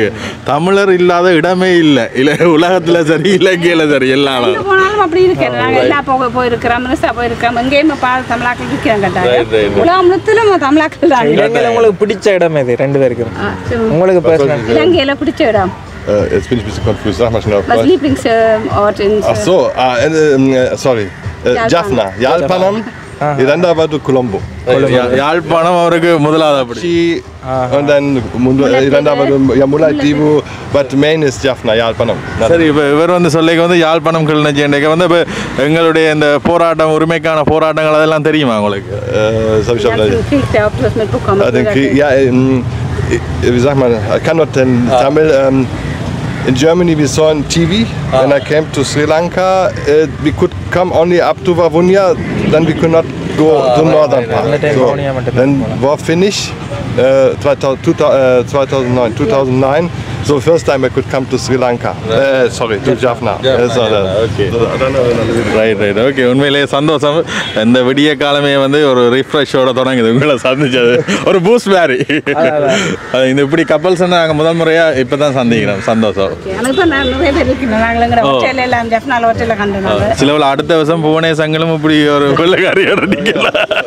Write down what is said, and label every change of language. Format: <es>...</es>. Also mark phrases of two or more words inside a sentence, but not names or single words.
<ta>தமிழர் இல்லாத இடமே இல்லை. இல்லை உலகத்தில் சரி, இலங்கையில் சரி, எல்லாம் அப்படி இருக்கு. நாங்கள் எல்லா போயிருக்கிறோம், மினிஸ்டா போயிருக்கிறோம். எங்கேயுமே தமிழாக்கள் இருக்கிறோம். உலகம் முழுத்திலும் தமிழாக்கள் தான். உங்களுக்கு பிடிச்ச இடம் இது 2 பேருக்கு? உங்களுக்கு பர்சனல் இலங்கையில பிடிச்ச இடம்?</ta> <de>Jetzt bin ich ein bisschen confused. Sag mal schnell. Was Lieblingsort in... Ach so, sorry. Jaffna, Jalpanam.</de> <ta>இரண்டாவது கொலம்போ. யாழ்ப்பாணம் அவருக்கு முதலாவது.</ta> <de>Und dann</de> <ta>இரண்டாவது முல்லைத்தீவு,</ta> <en>but main is Jaffna,</en> <ta>யாழ்ப்பாணம். சரி, இப்போ இவர் வந்து சொல்லிக்க வந்து யாழ்ப்பாணம் கிளிநொச்சி வந்து இப்போ எங்களுடைய இந்த போராட்டம், உரிமைக்கான போராட்டங்கள் அதெல்லாம் தெரியுமா உங்களுக்கு?</ta> <de>Ja, wie sagt man,</de> <en>I cannot in Tamil. In Germany we saw on TV when I came to Sri Lanka. We could come only up to Vavunia, then we could not go to northern part. So, then war finished 2009. So first time I could come to Sri Lanka. Sorry, to Jaffna. right okay.</en> <ta>உண்மையிலேயே சந்தோஷம். இந்த விடிய காலமே வந்து ஒரு ரிஃப்ரெஷோட தொடங்குது. உங்களை சந்திச்சது ஒரு பூஸ்ட் மாதிரி. இந்த இப்படி கப்பல்ஸ் நாங்கள் முதல் முறையாக இப்போ தான் சந்திக்கிறோம். சந்தோஷம். சிலவில் அடுத்த வருஷம் புவனேசங்களும் இப்படி ஒரு வெள்ளக்காரியோட நிற்கலாம்.</ta>